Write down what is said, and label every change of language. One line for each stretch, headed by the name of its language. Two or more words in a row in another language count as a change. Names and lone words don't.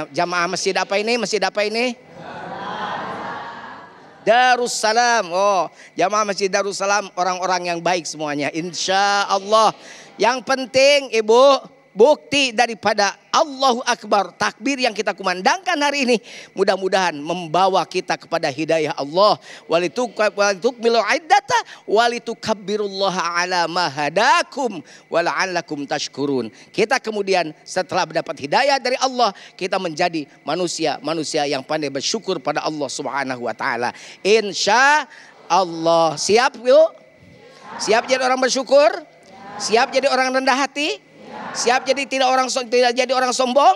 Indonesian: Jamaah masjid apa ini? Masjid apa ini? Darussalam. Oh, jamaah masjid Darussalam orang-orang yang baik semuanya.
Arabic: إن شاء الله.
Indonesian: Yang penting ibu, bukti daripada
Arabic: الله أكبر,
Indonesian: takbir yang kita kumandangkan hari ini, mudah-mudahan membawa kita kepada hidayah Allah.
Arabic: ولتكملوا العدة ولتكبروا الله على ما هداكم ولعلكم تشكرون.
Indonesian: Kita kemudian setelah mendapat hidayah dari Allah, kita menjadi manusia yang pandai bersyukur pada Allah
Arabic: سبحانه وتعالى. إن شاء الله.
Indonesian: Siap yuk? Siap jadi orang bersyukur? Siap jadi orang rendah hati? Siap jadi tidak jadi orang sombong?